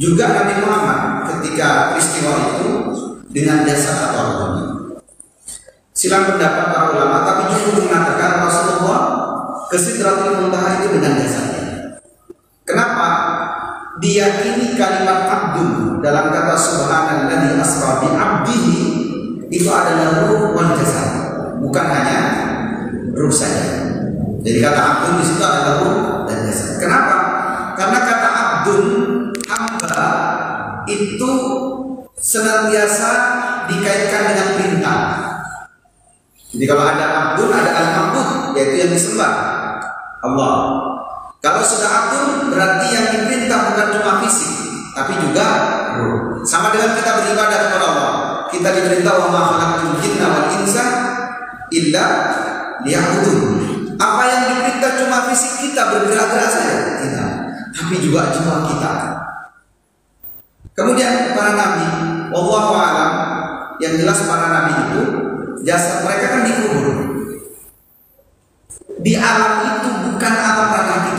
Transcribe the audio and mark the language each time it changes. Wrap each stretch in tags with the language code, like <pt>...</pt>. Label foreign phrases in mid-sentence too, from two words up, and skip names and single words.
<id>Juga Nabi Muhammad ketika peristiwa itu dengan jasad atau rohnya. Silang pendapat para ulama, tapi jumhur mengatakan Rasulullah ke Sidratul Muntaha itu dengan jasadnya. Kenapa? Diyakini kalimat abdun dalam kata</id> <ar>سبحان الذي أسرى بعبده</ar> <id>itu adalah</id> <ar>روح والجسد,</ar> <id>bukan hanya ruh saja. Jadi kata abdun di situ adalah ruh dan jasad. Kenapa? Karena kata abdun, hamba, itu senantiasa dikaitkan dengan perintah. Jadi kalau ada abdun, ada al-ma'bud, yaitu yang disembah, Allah. Kalau sudah abdun, berarti yang diperintah bukan cuma fisik, tapi juga ruh. Sama dengan kita beribadah kepada Allah. Kita diperintah</id> <ar>وما خلقت الجن والإنس إلا ليعبدون.</ar> <id>Apa yang diperintah cuma fisik kita bergerak-gerak saja, kita, tapi juga jiwa kita. Kemudian para nabi,</id> <ar>والله أعلم,</ar> <id>yang jelas para nabi itu jasad mereka kan dikubur. Di alam itu bukan alam ranah kita.</id>